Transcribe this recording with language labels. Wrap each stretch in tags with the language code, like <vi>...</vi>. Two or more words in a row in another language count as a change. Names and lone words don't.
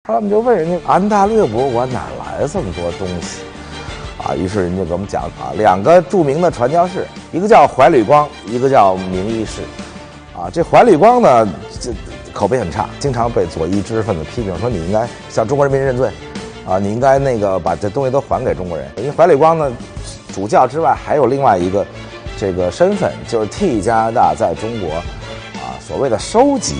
<zh>他們就問人家安大略博物馆哪來这么多东西啊？于是人家给我们講啊，兩個著名的傳教士，一個叫懷呂光，一個叫明義士。啊，這懷呂光呢，這口碑很差，經常被左翼知識分子批評說你應該向中國人民認罪，啊，你應該那個把這東西都還給中國人。因為懷呂光呢，主教之外還有另外一個這個身份，就是替加拿大在中國啊所謂的收集。</zh>